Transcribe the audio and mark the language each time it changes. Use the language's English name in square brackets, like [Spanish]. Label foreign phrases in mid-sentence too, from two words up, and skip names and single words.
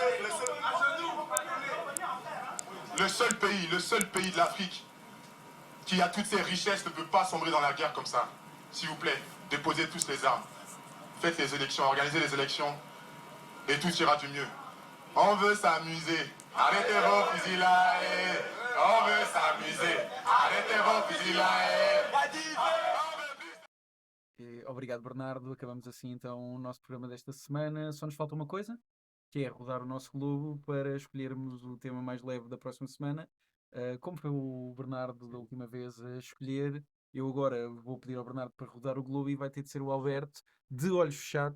[French] Le seul pays de l'Afrique qui a toutes ses richesses ne peut pas sombrer dans la guerre comme ça. S'il vous plaît, déposez tous les armes. Faites les élections, organisez les élections et tout ira du mieux. On veut s'amuser. Arrêtez vos fusils là. On veut s'amuser. Arrêtez vos fusils là. [Portuguese] Obrigado, Bernardo. Acabamos assim então o nosso programa desta semana. Só nos falta uma coisa, que é rodar o nosso globo para escolhermos o tema mais leve da próxima semana. Como foi o Bernardo da última vez a escolher, eu agora vou pedir ao Bernardo para rodar o globo e vai ter de ser o Alberto, de olhos fechados,